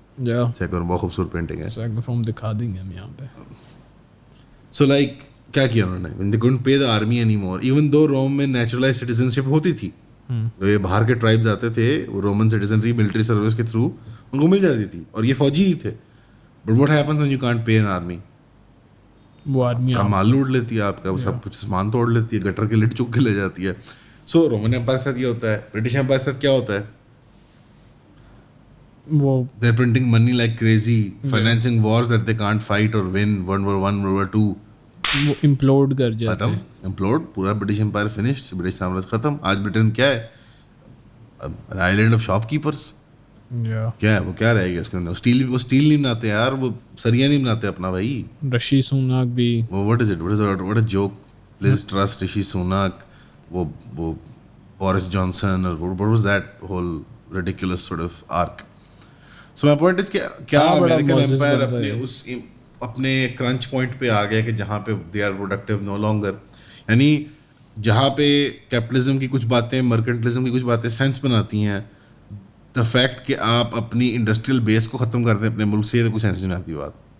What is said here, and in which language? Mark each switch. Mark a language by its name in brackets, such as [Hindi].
[Urdu] Sake of روم بہت خوبصورت painting ہے. سیک آف روم دکھا دیں گے ہم یہاں پہ. [English] so like [Urdu] کیا کیا انہوں نے, [English] when they couldn't pay the army anymore, [Urdu] even though روم میں نیچرلائز سٹیزنشپ ہوتی تھی, جو یہ باہر کے ٹرائبز آتے تھے وہ رومن سٹیزنری ملٹری سروس کے تھرو ان کو مل جاتی تھی, اور یہ فوجی ہی تھے. [English] but what happens when you can't pay an army, [Urdu] وہ آدمی کا مال لوٹ لیتی ہے آپ کا, وہ سب کچھ سامان توڑ لیتی ہے, گٹر کے لٹ چک کے لے جاتی ہے. سو رومن ایمپائر کے ساتھ یہ ہوتا ہے, برٹش ایمپائر کے ساتھ کیا ہوتا ہے, وہ [English] they're printing money like crazy, financing wars that they can't fight or win, World War I, World War II, [Urdu] وہ امپلوڈ کر جاتے ہیں. امپلوڈ, پورا برٹش امپائر فنشڈ, برٹش سامراج ختم. آج برٹن کیا ہے, آئیلینڈ آف شاپ کیپرس. کیا ہے وہ, کیا رہے گا اس کے اندر, وہ اسٹیل نہیں بناتے یار, وہ سریا نہیں بناتے اپنا بھائی. رشی سوناک بھی, [English] وہ what a joke, Liz Truss, Rishi Sunak, وہ Boris Johnson, اور what was that whole ridiculous sort of arc. So my point is [Urdu] کہ کیا امریکن امپائر اپنے کرنچ پوائنٹ پہ آ گیا کہ جہاں پہ [English] they are productive no longer, [Urdu] یعنی جہاں پہ کیپٹلزم کی کچھ باتیں, مرکنٹلزم کی کچھ باتیں سینس بناتی ہیں, دا فیکٹ کہ آپ اپنی انڈسٹریل بیس کو ختم کر دیں اپنے ملک سے, یہ تو کوئی سینس نہیں آتی بات.